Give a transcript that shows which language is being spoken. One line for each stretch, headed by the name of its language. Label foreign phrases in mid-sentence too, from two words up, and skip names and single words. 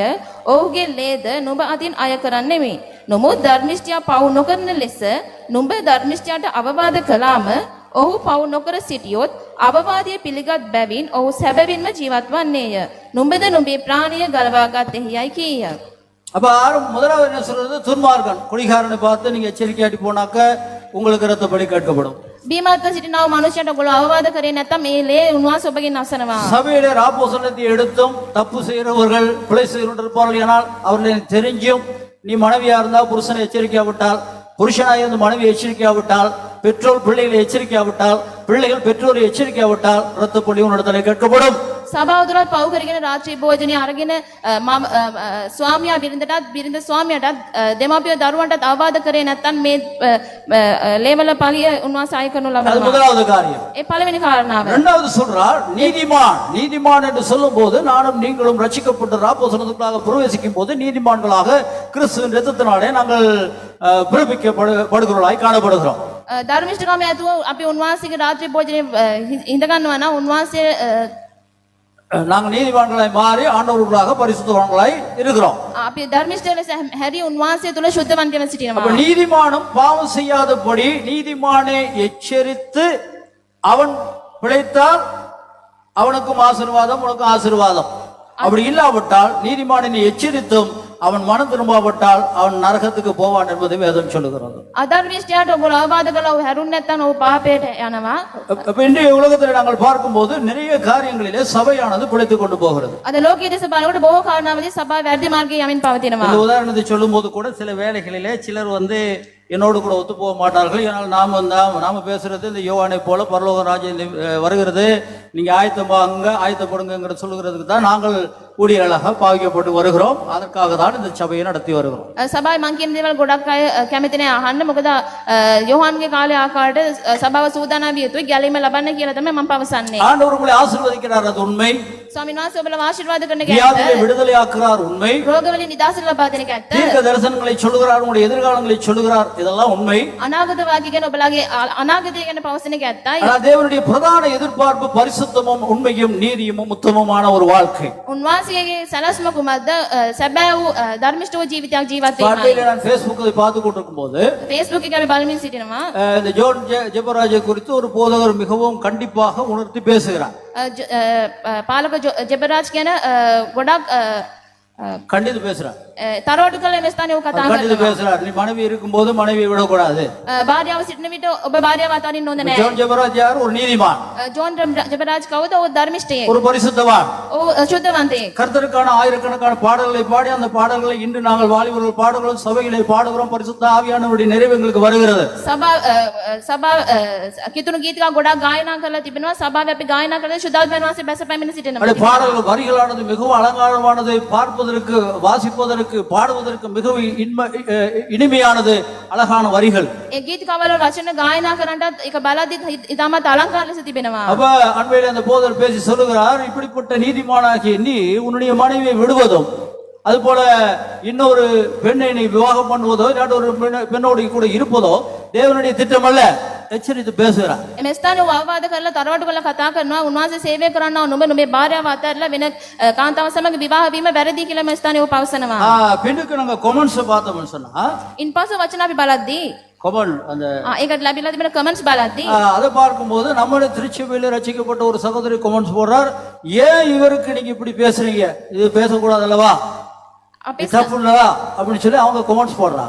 Sinhala: ඔහුගේ ලේද නුඹ අතින් අය කරන්නෙමි. නමුත් ධර්මිෂ්ඨයා පව් නොකරන ලෙස නුඹ ධර්මිෂ්ඨයාට අවවාද කළාම ඔහු පව් නොකර සිටියොත් අවවාදය පිළිගත් බැවින් ඔහු සැබවින්ම ජීවත් වන්නේය. නුඹද නුඹේ ප්‍රාණිය ගලවා ගත්තේයයි කීය.
Tamil: அப்ப முதலாவது என்ன சொல்றது? துன்மார்க்கன் குடிகாரனை பார்த்து நீங்க எச்சரிக்கையாட்டி போனாக்க உங்களுக்கு இரத்தப்படி கேட்கப்படும்.
Sinhala: බීමත්ව සිටිනව මනුෂ්‍යයට ඔයගොල්ලෝ අවවාද කරේ නැත්නම් මේ ලේ උන්වහන්සේ ඔබගෙන් අසනවා.
Tamil: சபையிலே ராப்போசனத்தை எடுத்தும் தப்பு செய்கிறவர்கள் பிழை செய்து இருப்பார்கள். ஆனால் அவர்களை தெரிஞ்சும் நீ மனைவியா இருந்தா புருஷனை எச்சரிக்காவிட்டால், புருஷனாக இருந்து மனைவி எச்சரிக்காவிட்டால், பெற்றோர் பிள்ளைகளை எச்சரிக்காவிட்டால், பிள்ளைகள் பெற்றோரை எச்சரிக்காவிட்டால் இரத்தப்படி உன்னிடத்தில் கேட்கப்படும்.
Sinhala: සභාවතුරත් පව් කරගෙන රාත්‍රී භෝජනය අරගෙන ස්වාමියා බිරිඳටත් බිරිඳ ස්වාමියාටත් දෙමාපියෝ දරුවන්ටත් අවවාද කරේ නැත්නම් මේ ලේවල පලිය උන්වහන්සේ ආය කරනු
Tamil: அது
Sinhala: ලබනවා.
Tamil: முதலாவது காரியம்.
Sinhala: ඒ පළවෙනි කාරණාව.
Tamil: இரண்டாவது சொல்றார், நீதிமான் என்று சொல்லும் போது நானும் நீங்களும் ரட்சிக்கப்பட்ட ராப்போசனத்துக்குள்ளாக பிரவேசிக்கும் போது நீதிமான்களாக கிறிஸ்துவின் இரத்தத்தினாலே நாங்கள் பிறப்பிக்கப்படுகிறவர்களாய் காணப்படுகிறோம்.
Sinhala: ධර්මිෂ්ඨකම ඇතුව අපි උන්වහන්සේගේ රාත්‍රී භෝජනේ හිඳ ගන්නවා නම් උන්වහන්සේ
Tamil: நாங்கள் நீதிமான்களாய் மாறி ஆண்டவர்களாக பரிசுத்தவான்களாய் இருக்கிறோம்.
Sinhala: අපි ධර්මිෂ්ඨ ලෙස හැරි උන්වහන්සේ තුල ශුද්ධවන්තව
Tamil: அப்ப
Sinhala: සිටිනවා.
Tamil: நீதிமானும் பாவம் செய்யாதபடி நீதிமானை எச்சரித்து அவன் பிழைத்தால் அவனுக்கும் ஆசீர்வாதம், உனக்கும் ஆசீர்வாதம். அப்படி இல்லாவிட்டால் நீதிமானை எச்சரித்தும் அவன் மனம் திரும்பாவிட்டால் அவன் நரகத்துக்கு போவான் என்பதை வேதம் சொல்லுகிறது.
Sinhala: අධර්මිෂ්ඨයාට ඔබ අවවාද කළා ඔහු හැරුන් නැත්නම් ඔහු පාපයට යනවා.
Tamil: அப்ப இன்றைய உலகத்தில் நாங்கள் பார்க்கும்போது நிறைய காரியங்களிலே சபையானது பிழைத்துக் கொண்டு போகிறது.
Sinhala: අද ලෝකයේ දෙස බලනකොට බොහෝ කාරණාවලදී සභාව වැරදි මාර්ගයේ යමින් පවතිනවා.
Tamil: இந்த உதாரணத்தை சொல்லும் போது கூட சில வேளைகளிலே சிலர் என்னோடு கூட ஒத்து போக மாட்டார்கள். ஏனால் நாம பேசுறது இந்த யோவானை போல பரலோக ராஜ்யம் வருகிறது, நீங்க ஆயத்தப்படுங்கிற சொல்லுகிறதுக்கு தான் நாங்கள் ஊழியர்களாக பாவிக்கப்பட்டு வருகிறோம். அதற்காக தான் இந்த சபையை நடத்தி வருகிறோம்.
Sinhala: සභාවේ මං කියන දේවල් ගොඩක් අය කැමති නෑ අහන්න. මොකද යෝහන්ගේ කාලේ ආකාරයට සභාව සූදානම් විය යුතුයි ගැලීම ලබන්න කියලා තමයි මම පවසන්නේ.
Tamil: ஆண்டவர் உங்களை ஆசீர்வதிக்கிறார், அது உண்மை.
Sinhala: ස්වාමීන් වහන්සේ ඔබලා ආශිර්වාද කරන
Tamil: வியாதியை விடுதலை ஆக்குறார், உண்மை.
Sinhala: රෝගවලින් නිදහස ලබා දෙන එක ඇත්ත.
Tamil: தீர்க்க தரிசனங்களை சொல்லுகிறார், உங்களுடைய எதிர்காலங்களை சொல்லுகிறார், இதெல்லாம் உண்மை.
Sinhala: අනාගත වාක්‍ය ගැන ඔබලාගේ අනාගතය ගැන පවසන එක ඇත්තයි.
Tamil: ஆனால் தேவனுடைய பிரதான எதிர்பார்ப்பு பரிசுத்தமும் உண்மையும் நீதியும் உத்தமமான ஒரு வாழ்க்கை.
Sinhala: උන්වහන්සේගේ සැලැස්ම කුමක්ද? සැබෑ වූ ධර්මිෂ්ඨ වූ ජීවිතයක් ජීවත්
Tamil: காலையில
Sinhala: වීමයි.
Tamil: நான் Facebookல பார்த்து கொண்டிருக்கும் போது
Sinhala: Facebook එකේ අපි බලමින් සිටිනවා.
Tamil: இந்த ஜோன் ஜெபராஜை குறித்து ஒரு போதகர் மிகவும் கண்டிப்பாக உணர்த்தி பேசுகிறார்.
Sinhala: පාලක ජෙබරාජ් කියන ගොඩක්
Tamil: கண்டித்து பேசுறார்.
Sinhala: තරවටු කළ මේ ස්ථානයේ කතා
Tamil: கண்டித்து
Sinhala: කරනවා.
Tamil: பேசுறார். நீ மனைவி இருக்கும்போது மனைவியை விடக்கூடாது.
Sinhala: භාර්යාව සිටින විට ඔබ භාර්යාව අතාරින්න ඕනේ නැහැ.
Tamil: ஜோன் ஜெபராஜ் யார்? ஒரு நீதிமான்,
Sinhala: ජෝන් ජෙබරාජ් කවුද? ඔහු ධර්මිෂ්ඨයෙක්.
Tamil: ஒரு பரிசுத்தவான்.
Sinhala: ඔහු ශුද්ධවන්තයෙක්.
Tamil: கர்த்தருக்கான ஆயிரக்கணக்கான பாடல்களை பாடி அந்த பாடல்களை இன்று நாங்கள் வாலிபர்கள் பாடுகிறோம், சபைகளை பாடுகிறோம். பரிசுத்த ஆவியானவருடைய நிறைவு எங்களுக்கு வருகிறது.
Sinhala: සභා කිතුණු ගීතිකා ගොඩක් ගායනා කරලා තිබෙනවා. සභාවේ අපි ගායනා කරලා ශුද්ධාත්මයන් වහන්සේ බැස පැමිණ සිටිනවා.
Tamil: அந்த பாடல்கள் வரிகளானது மிகவும் அலங்காரமானது, பார்ப்பதற்கு வாசிப்பதற்கு பாடுவதற்கு மிகவும் இனிமையானது, அழகான வரிகள்.
Sinhala: ඒ ගීතිකාවල රචන ගායනා කරන්නටත් ඒක බලද්දි ඉතාමත් අලංකාර ලෙස තිබෙනවා.
Tamil: அப்ப அண்மையில அந்த போதர் பேசி சொல்லுகிறார், இப்படிப்பட்ட நீதிமானாகிய நீ உன்னுடைய மனைவியை விடுவதும் அதுபோல இன்னொரு பெண்ணை நீ விவாகம் பண்ணுவதோ இல்லாட்டி ஒரு பெண்ணோடு கூட இருப்பதோ தேவனுடைய திட்டம் அல்ல. எச்சரித்து பேசுகிறார்.
Sinhala: මේ ස්ථානයේ අවවාද කරලා තරවටු කරලා කතා කරනවා. උන්වහන්සේ සේවය කරනවා නුඹේ භාර්යාව අතහැරලා වෙන කාන්තාව සමග විවාහ වීම වැරදි කියලා මේ ස්ථානයේ ඔහු පවසනවා.
Tamil: பின்னுக்கு நாங்க கொமெண்ட்ஸ் பார்த்தோம்னு சொன்னா
Sinhala: ඉන්පස්සේ වචන අපි බලද්දී
Tamil: கொமெண்ட் அந்த
Sinhala: ඒකට ලැබිලා තිබෙන කමෙන්ට්ස් බලද්දී
Tamil: அதை பார்க்கும்போது நம்முடைய திருச்சபையில ரட்சிக்கப்பட்ட ஒரு சகோதரி கொமெண்ட்ஸ் போடுறார், ஏன் இவருக்கு நீங்க இப்படி பேசுறீங்க, இது பேசக்கூடாது அல்லவா, தப்புல்லவா அப்படின்னு சொல்லி அவங்க கொமெண்ட்ஸ் போடுறாங்க.